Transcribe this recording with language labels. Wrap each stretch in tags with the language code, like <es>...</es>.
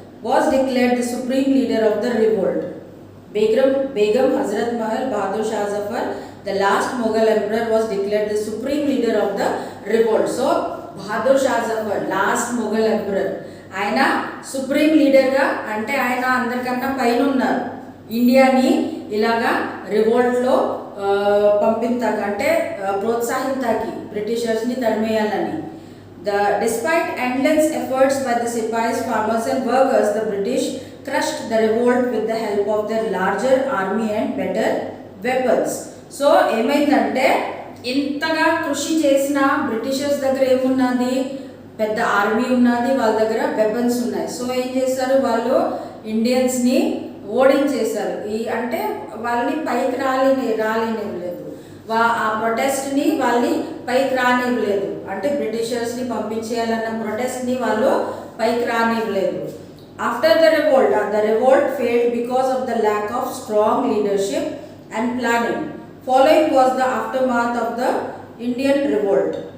<en>Was declared the supreme leader of the revolt. Begum Hazrat Mahal, Bahadur Shah Zafar, the last Mughal emperor was declared the supreme leader of the revolt.</en> <te>So Bahadur Shah Zafar last Mughal emperor, ఆయన supreme లీడర్గా, అంటే ఆయన అందరికన్నా పైన ఉన్నారు. ఇండియాని ఇలాగా రివోల్ట్లో పంపింతాక, అంటే ప్రోత్సహింతాకి బ్రిటిషర్స్ని తరిమేయాలని.</te> <en>Despite endless efforts by the Sipais, farmers and workers, the British crushed the revolt with the help of their larger army and better weapons.</en> <te>So ఏమైందంటే, ఇంతగా కృషి చేసిన బ్రిటిషర్స్ దగ్గర ఏమున్నది, పెద్ద ఆర్మీ ఉన్నది, వాళ్ళ దగ్గర వెపన్స్ ఉన్నాయి. సో ఏం చేస్తారు, వాళ్ళు ఇండియన్స్ని ఓడించేశారు. అంటే వాళ్ళని పైకి రాలేనివ్వలేదు, ఆ ప్రొటెస్ట్ని వాళ్ళని పైకి రానివ్వలేదు. అంటే బ్రిటిషర్స్ని పంపించేయాలన్న ప్రొటెస్ట్ని వాళ్ళు పైకి రానివ్వలేదు.</te> <en>After the revolt failed because of the lack of strong leadership and planning. Following was the aftermath of the Indian revolt.</en>